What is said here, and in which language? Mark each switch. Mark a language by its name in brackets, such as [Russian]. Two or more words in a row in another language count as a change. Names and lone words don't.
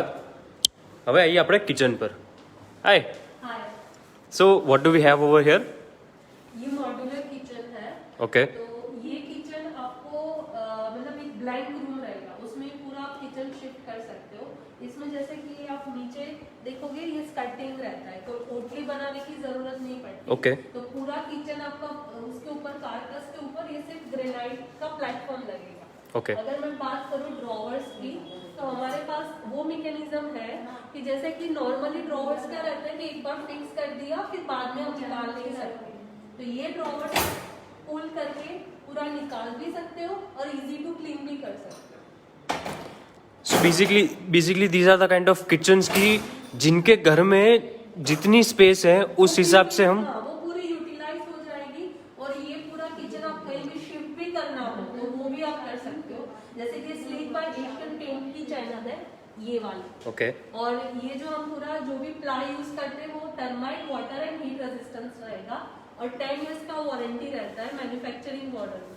[Gujarati] હવે અહીં આપણે કિચન પર. હાય. [Hindi] हाय, [English] So what do we have over here? [Hindi] ये मॉड्यूलर किचन है. ओके. तो ये किचन आपको मतलब एक ब्लैंक रूम रहेगा, उसमें पूरा आप किचन शिफ्ट कर सकते हो. इसमें जैसे कि आप नीचे देखोगे ये स्कर्टिंग रहता है, तो पोटली बनाने की जरूरत नहीं पड़ती. ओके. तो पूरा किचन आपका उसके ऊपर कारकस के ऊपर ये सिर्फ ग्रेनाइट का प्लेटफॉर्म लगेगा. ओके. अगर मैं बात करूँ ड्रॉवर्स की, तो हमारे पास वो मैकेनिज्म है कि जैसे कि नॉर्मली ड्रॉवर्स क्या रहता है कि एक बार फिक्स कर दिया फिर बाद में हम निकाल नहीं सकते. तो ये ड्रॉवर्स पुल करके पूरा निकाल भी सकते हो और [English] easy to clean [Hindi] भी कर सकते हो. [English] so basically these are the kind of kitchens [Hindi] की जिनके घर में जितनी स्पेस है उस हिसाब से हम. हाँ, वो पूरी यूटिलाइज हो जाएगी. और ये पूरा किचन आप कहीं भी शिफ्ट भी करना हो तो वो भी आप कर सकते हो. जैसे कि स्लीक बाय एशियन पेंट की चैनल है ये वाली. ओके. और ये जो हम पूरा जो भी प्लाई यूज करते हैं वो [English] termite water and heat resistance [Hindi] रहेगा और 10 इयर्स का वारंटी रहता है [English] manufacturing model [Hindi] में.